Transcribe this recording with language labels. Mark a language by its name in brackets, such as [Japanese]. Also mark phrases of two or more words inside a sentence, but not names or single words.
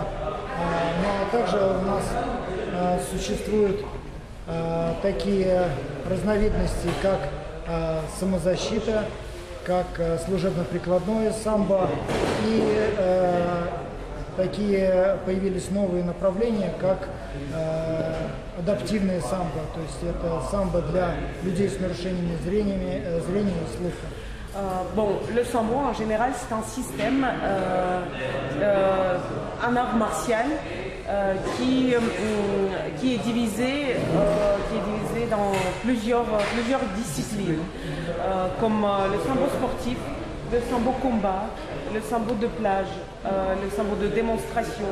[Russian] Ну а также у нас существуют такие разновидности, как самозащита, как служебно-прикладное самбо, и такие появились новые направления, как адаптивное самбо, то есть это самбо для людей с нарушениями зрения и слуха. [French] Bon, le sambo en général c'est un système, un art martial qui est divisé dans plusieurs disciplines, comme le sambo sportif, le sambo combat, le sambo de plage, le sambo de démonstration.